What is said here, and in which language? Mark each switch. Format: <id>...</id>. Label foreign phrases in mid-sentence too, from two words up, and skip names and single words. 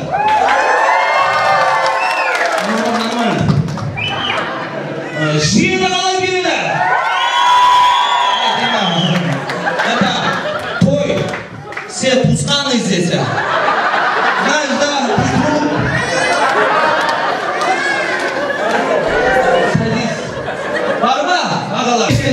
<kk>Жиыны қалай биледі?</kk> <ru>Это той. Все пусканы здесь. Знаешь, да? Садись.</ru> <kk>Бар ма? Ағалар.</kk>